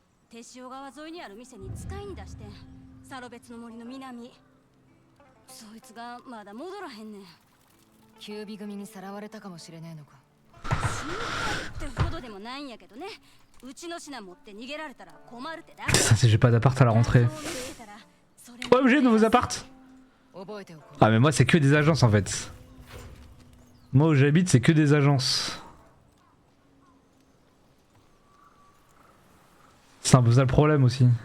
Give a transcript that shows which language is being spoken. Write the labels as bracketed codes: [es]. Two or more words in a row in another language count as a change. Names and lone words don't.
[ja] 手塩川沿いにある店に使いに出してん。サロベツの森の南。そいつがまだ戻らへんねん。キュービ組にさらわれたかもしれねえのか。心配ってほどでもないんやけどね。うちの品持って逃げられたら困るってだ。 [fr] Ça c'est j'ai pas d'appart à la rentrée. Ouais, j'ai de nouveaux apparts. Ah mais moi c'est que des agences en fait. Moi où j'habite c'est que des agences. C'est un peu ça le problème aussi.